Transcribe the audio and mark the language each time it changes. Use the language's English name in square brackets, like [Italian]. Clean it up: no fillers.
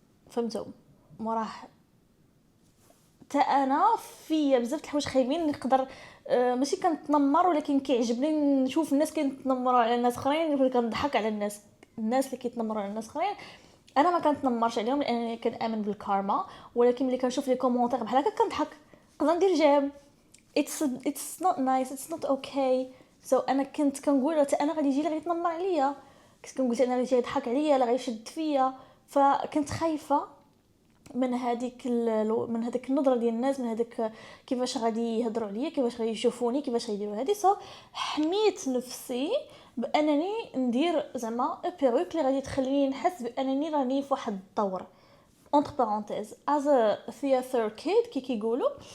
[Arabic] فهمتوا مراه حتى انا فيا بزاف د الحوايج خايبين نقدر ماشي كنتنمر، ولكن كيعجبني نشوف الناس كيتنمروا على الناس اخرين، كنضحك على الناس اللي كيتنمروا على الناس اخرين. انا ما كنتنمرش عليهم لانني كنامن بالكارما، ولكن ملي كنشوف لي كومونتير بحال هكا كنضحك، نقدر ندير جاب. [English] it's not nice, it's not okay. [Arabic] so انا كنت كنقول حتى انا غادي يجي لي غيتنمر عليا، كنت كنقول انا غادي يضحك عليا لا غيشد فيا، فكنت خايفه من هذيك من هذيك النظره ديال الناس، من هذاك كيفاش غادي يهضروا عليا، كيفاش غادي يشوفوني، كيفاش غيديروا هذه. حميت نفسي بانني ندير زعما بيروك اللي غادي تخليني نحس بانني راني في واحد الدور [French] اونتر بارونتيز [Arabic] از ثياتر كيد كيقولوا.